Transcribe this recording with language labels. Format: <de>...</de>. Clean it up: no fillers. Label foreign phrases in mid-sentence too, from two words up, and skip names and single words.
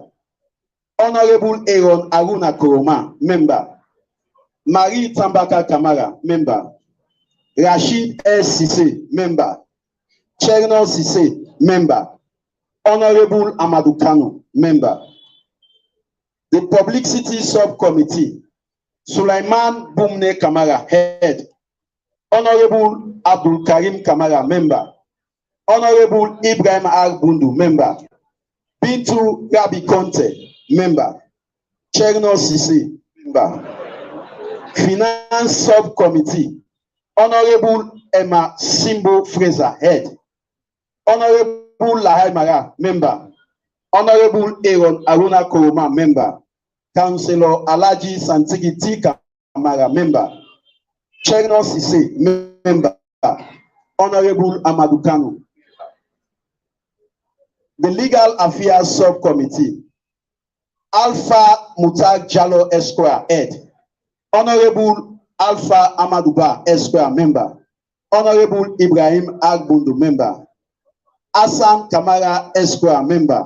<en>Honorable Aaron Aruna Koroma, member. Marie Tambaka Kamara, member. Rashid S. Sise, member. Cherno Sise, member. Honorable Amadou Kano, member. The Publicity Subcommittee, Sulaiman Bumne Kamara, head. Honorable Abdul Karim Kamara, member. Honorable Ibrahim Ar Bundu, member. Bintu Gabi Conte, member. Cherno Sise, member. Finance Subcommittee, Honorable Emma Simbo Fraser, head. Honorable Lahai Mara, member. Honorable Aaron Aruna Koroma, member. Councillor Alhaji Santigiti Kamara, member. Cherno Sise, member. Honorable Amadou Kano. The Legal Affairs Subcommittee, Alpha Mutag Jallo Esquire, head. Honorable Alpha Amaduba Esquire, member. Honorable Ibrahim Agbundu, member. Hassan Kamara Esquire, member.</en>